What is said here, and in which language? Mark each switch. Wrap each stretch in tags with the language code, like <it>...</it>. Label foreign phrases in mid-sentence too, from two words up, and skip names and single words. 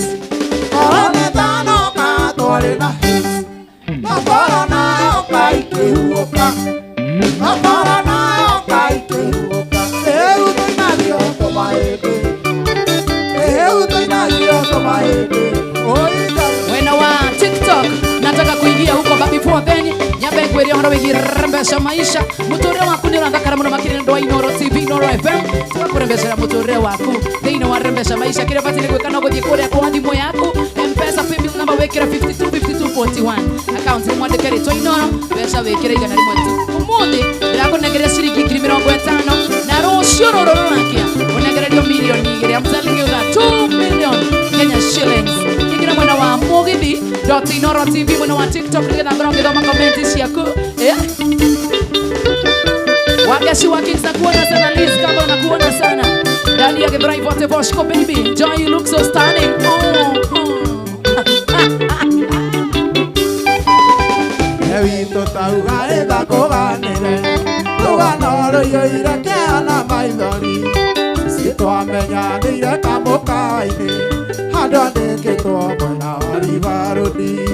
<ki>Korone tanoka twarĩ na hits. No korona yoka ikĩhuũka. No korona yoka ikĩhuũka. Rĩu tũinagio tũmahĩndĩ. Rĩu tũinagio tũmahĩndĩ. Oi Ngai. Mwena wa</ki> <sw>TikTok nataka kuingia huko,</sw> <en>but before then</en> <ki>nyambe ngwĩre ũhoro wĩgiĩ rembesha maisha. Mũtũrĩre waku nĩ ũrathakara mũno makĩria nĩ Inoro TV, Inoro FM. Tũgakũrembecera mũtũrĩre waku thĩinĩ wa rembesha maisha. Kĩrĩa bati nĩ gwĩka no gũthiĩ kũrĩa kwa thimũ yaku, M-Pesa paybill number wĩkĩra 525241, account nĩ mwandĩke rĩtwa Inoro, mbeca wĩkĩra 100 tu. Ũmũthĩ ndĩrakũnengeria ciringi 50,000 na rũciũ rũrũ rũrakĩa ũnengererio milioni 2.</ki> <en>I'm telling you that 2 million Kenya shillings.</en> <ki>Kĩngĩra mwena wa Mogithi.Inoro TV, mwena wa TikTok nĩgetha ngorwo ngĩthoma comment ciaku.</ki> <sw>Wagashi wa Kings nakuona sana, Liz kama unakuona sana. Ndani ya Githurai vote Voshko baby.</sw> <en>Joy, you look so stunning.</en> <ki>Witũ tauga ĩthakũganĩre. Rũgano rũiyũire kĩana maithori. Citwamenyanĩire kamũkawa-inĩ. Handũ andĩkĩtwo mwena wa Riverroad.</ki>